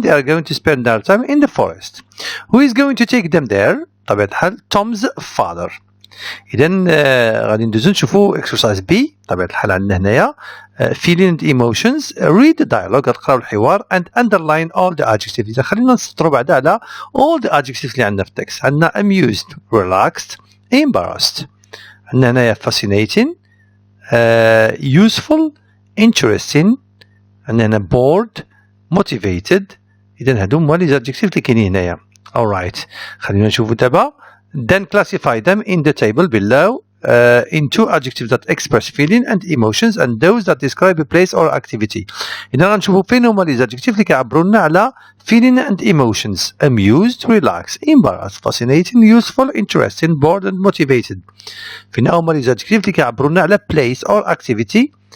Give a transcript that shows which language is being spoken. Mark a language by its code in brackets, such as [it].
[en] They are going to spend their time in the forest. Who is going to take them there? [ar] طبيعة الحال Tom's father. إذن غادي ندوزو نشوفو exercise B. طبيعة الحال عندنا هنايا [en] feeling and emotions. read the dialogue [ar] غتقراو الحوار [en] and underline all the adjectives. [ar] إذا خلينا نسطرو بعدا على [en] all the adjectives [ar] اللي عندنا في التكست. [en] عندنا amused, relaxed, embarrassed. عندنا هنايا fascinating, useful, interesting. [ar] عندنا هنا bored, motivated. إذن هادو هما لي adjectives اللي كاينين هنايا. Alright, خلينا نشوفو دابا. [en] Then classify them in the table below into adjectives that express feeling and emotions and those that describe a place or activity. [ar] إذا غنشوفو فين هما لي adjectives اللي كيعبروا لنا على [en] feeling and emotions. amused, relaxed, embarrassed, fascinating, useful, interesting, bored and motivated. [ar] فين هما لي adjectives اللي كيعبروا لنا على [en] place or activity.